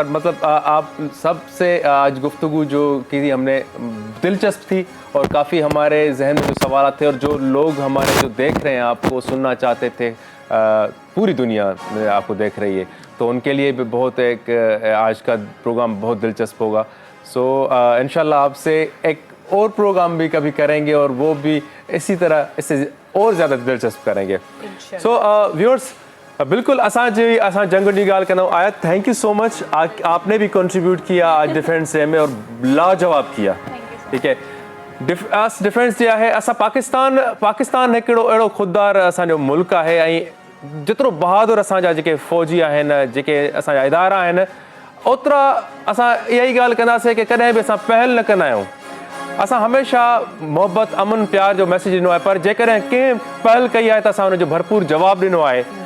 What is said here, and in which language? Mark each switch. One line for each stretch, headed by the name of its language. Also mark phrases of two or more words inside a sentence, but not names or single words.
Urdu: مطلب آپ سب سے آج گفتگو جو کی ہم نے دلچسپ تھی، اور کافی ہمارے ذہن میں جو سوال تھے، اور جو لوگ ہمارے جو دیکھ رہے ہیں آپ کو سننا چاہتے تھے، پوری دنیا میں آپ کو دیکھ رہی ہے، تو ان کے لیے بھی بہت ایک آج کا پروگرام بہت دلچسپ ہوگا. سو انشاءاللہ آپ سے ایک اور پروگرام بھی کبھی کریں گے، اور وہ بھی اسی طرح اس سے اور زیادہ دلچسپ کریں گے.
English: So viewers,
Sindhi: बिल्कुल असां जंग जी ॻाल्हि कंदा आहियूं।
English: Thank you so much,
Urdu: آپ نے بھی کنٹری بیوٹ کیا آج ڈیفنس ڈے میں، اور لاجواب کیا، ٹھیک ہے. ڈیفنس ڈے ہے,
Sindhi: असां पाकिस्तान हिकिड़ो अहिड़ो ख़ुददार असांजो मुल्क आहे, ऐं जेतिरो बहादुर असांजा जेके फ़ौजी आहिनि, जेके असांजा इदारा आहिनि, ओतिरा असां इहा ई ॻाल्हि कंदासीं कि कॾहिं बि असां पहल न कंदा आहियूं। असां हमेशह मोहब्बत, अमन, प्यार जो मैसेज ॾिनो आहे, पर जेकॾहिं कंहिं पहल कई आहे त असां हुनजो भरपूर जवाबु ॾिनो आहे।